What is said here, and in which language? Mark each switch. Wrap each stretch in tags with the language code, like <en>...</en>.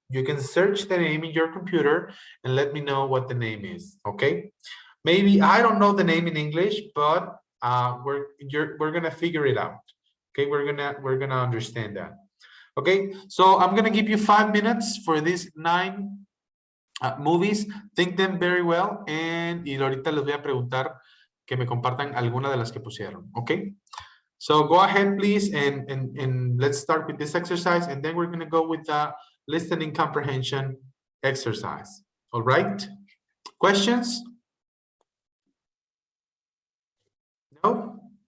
<en>You can search the name in your computer and let me know what the name is, okay? Maybe I don't know the name in English, but we're gonna figure it out. Okay, we're gonna understand that. Okay, so I'm gonna give you 5 minutes for these 9 movies. Think them very well,</en> <es>y ahorita les voy a preguntar que me compartan alguna de las que pusieron.</es> <en>Okay, so go ahead, please, and let's start with this exercise, and then we're gonna go with the listening comprehension exercise. All right, questions? No?</en>